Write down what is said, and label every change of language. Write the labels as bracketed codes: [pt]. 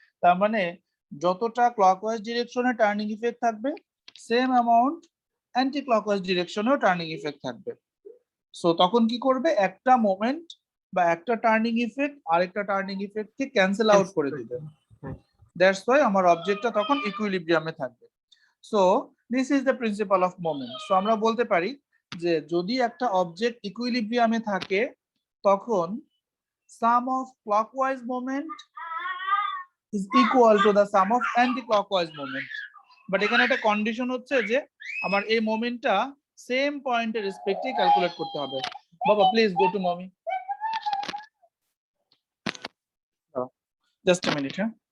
[bn] তার মানে যতটা ক্লকওয়াইজ ডিরেকশনে টার্নিং ইফেক্ট থাকবে, same amount anti clockwise ডিরেকশনেও turning effect থাকবে। সো তখন কি করবে, একটা মোমেন্ট বা একটা টার্নিং ইফেক্ট আরেকটা টার্নিং ইফেক্টকে ক্যান্সেল আউট করে দিবে। দ্যাটস ওয়াই আমার অবজেক্টটা তখন ইকুইলিব্রিয়ামে থাকবে। [en] So this is the principle of moment. [bn] So আমরা বলতে পারি যে যদি একটা অবজেক্ট ইকুইলিব্রিয়ামে থাকে তখন [en] sum of clockwise moment is equal to the sum of anti-clockwise moment. [bn] But এখানে একটা কন্ডিশন হচ্ছে যে আমার এই মোমেন্টটা সেম পয়েন্টের রেসপেক্টে ক্যালকুলেট করতে হবে। [en] বাবা please go to mommy, just a minute. হ্যাঁ,